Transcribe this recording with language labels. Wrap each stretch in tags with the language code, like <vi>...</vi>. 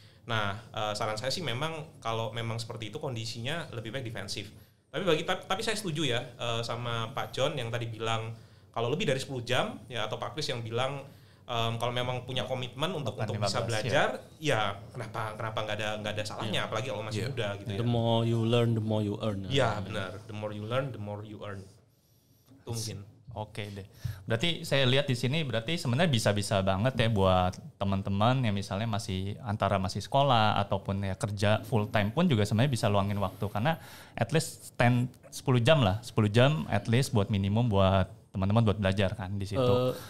<id>Nah, saran saya sih memang kalau memang seperti itu kondisinya lebih baik defensif. Tapi saya setuju ya sama Pak John yang tadi bilang kalau lebih dari 10 jam ya, atau Pak Kris yang bilang kalau memang punya komitmen untuk bisa belajar ya kenapa nggak ada salahnya, apalagi kalau masih muda gitu ya.</id> <en>The more you learn, the more you earn.</en> <id>Ya benar,</id> <en>the more you learn, the more you earn.</en> <id>Itu mungkin. Oke deh. Berarti saya lihat di sini berarti sebenarnya bisa-bisa banget ya buat teman-teman yang misalnya masih sekolah ataupun ya kerja full time pun juga sebenarnya bisa luangin waktu, karena at least 10 jam at least buat minimum buat teman-teman buat belajar kan di situ.</id>